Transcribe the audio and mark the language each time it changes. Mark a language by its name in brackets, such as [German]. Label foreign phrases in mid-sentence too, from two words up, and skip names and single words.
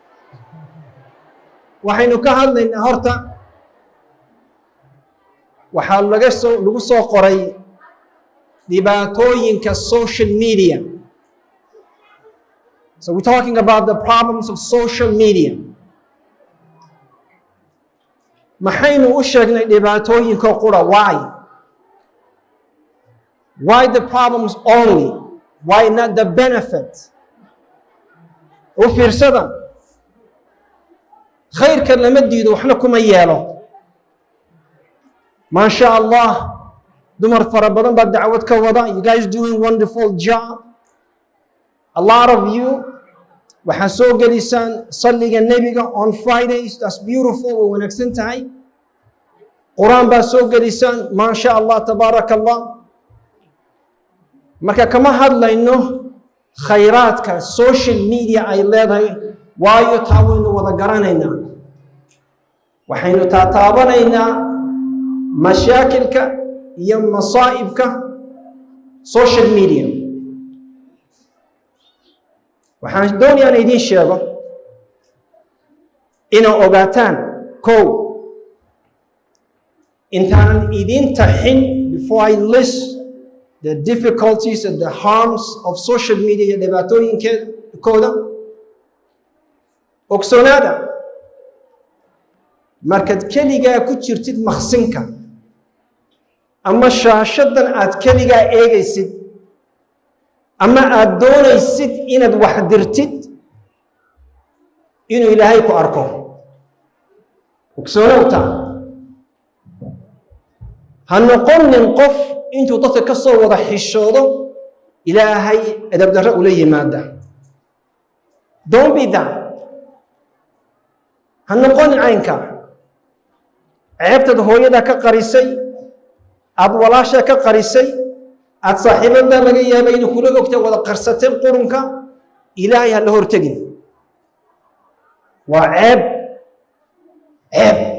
[Somali] waxaynu ka hadlaynaa horta waxaa lagu soo qoray dhibaatooyinka [English] social media. So we're talking about the problems of social media. [Somali] maxaynu u sheegnay dhibaatooyinka qura? [English] Why the problems only? Why not the benefit? [Somali] u fiirsada, khayrka lama diido, waxna kuma yeelo. [Arabic] ما شاء الله [Somali] dumar fara badan baa dacwad ka wada. [English] You guys doing wonderful job. A lot of you [Somali] waxaa soo gelisaan salliga nebiga [English] on Fridays. That's beautiful. [Somali] way wanaagsan tahay. quraan baa soo gelisaan. [Arabic] ما شاء الله تبارك الله. [Somali] marka kama hadlayno khayraadka [English] social media [Somali] ay leedahay, waayo taa waynu wada garanaynaa. waxaynu taataabanaynaa mashaakilka iyo masaa'ibka [English] social media. [Somali] waxaan doonayaa inaan idiin sheego inaa ogaataan kow, intaanan idiin taxin, [English] before I list the difficulties and the harms of social media [Somali] iyo dhibaatooyinkooda, ogsoonaada markaad keligaa ku jirtid maqsinka ama shaashadan aad keligaa eegaysid ama aad doonaysid inaad wax dirtid, inuu ilaahay ku arko. ogsoonowta, ha noqonin qof intuu dadka ka soo wada xishoodo ilaahay edab darro ula yimaada. [English] Don't be that. [Somali] ha noqonin caynka. ceebtaad hooyada ka qarisay, aad walaasha ka qarisay, aad saaxiibada laga yaabay inuu kula ogta wada qarsateen qurunka, ilaahay ha la hortegin. waa ceeb.